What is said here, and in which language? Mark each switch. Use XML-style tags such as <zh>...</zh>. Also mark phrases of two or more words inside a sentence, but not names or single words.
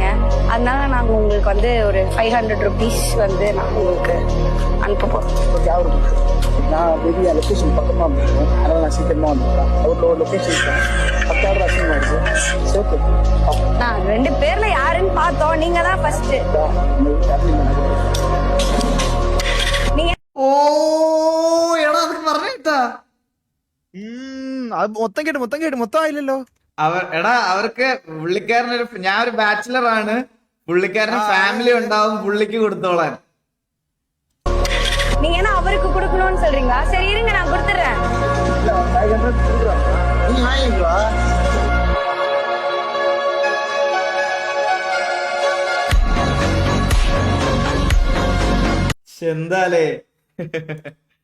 <ta>அதனால நாங்க உங்களுக்கு வந்து ஒரு 500 rupees வந்து நாங்க உங்களுக்கு அனுப்ப போறோம். நான் வெளியே லொக்கேஷன் பக்கமாக போயிருக்கேன். அதனால் நான் சீக்கிரமாக வந்துடுறேன். அவரோட லொக்கேஷன் 10,000 அசிங்கமாயிடுச்சு. சேர்த்து நான் 2 பேர்ல யாருன்னு பார்த்தோம். நீங்க தான் ஃபர்ஸ்ட். நீங்க</ta> <ml>എടാ അത് പറഞ്ഞേട്ടാ മൊത്തം കേട്ട് മൊത്തം ആയില്ലല്ലോ. എടാ അവർക്ക് പുള്ളിക്കാരനൊരു ഞാൻ ഒരു ബാച്ചിലർ ആണ്, പുള്ളിക്കാരന് ഫാമിലി ഉണ്ടാവും, പുള്ളിക്ക് കൊടുത്തോളാൻ.</ml> <ta>நீங்க என்ன அவருக்கு கொடுக்கணும்னு சொல்றீங்களா? சரி இருங்க நான் கொடுத்துறேன். 500 கொடுக்குறோம். நீ வாங்கிங்களா?</ta> <ml>എന്താലേ</ml>